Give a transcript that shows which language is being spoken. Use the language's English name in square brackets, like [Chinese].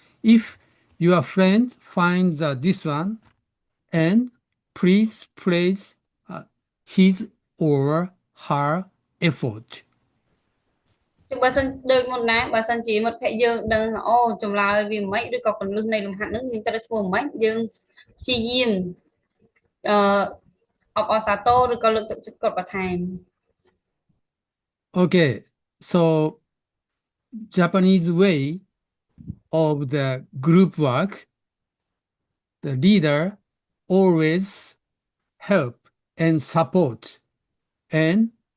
[English] If your friend finds this one, and please praise his or her effort. [Khmer] បើសិនដូចមុនណាបើសិនជាមិត្តភក្តិយើងដឹងអូចម្លើយវាមិនឬក៏កន្លឹះនៃលំហាត់ហ្នឹងយើងត្រូវធ្វើមិនយើងព្យាយាមអបអរសាទរឬក៏លើកទឹកចិត្តគាត់បន្ថែម [English] Okay, so Japanese way of the group work, the leader always help and support and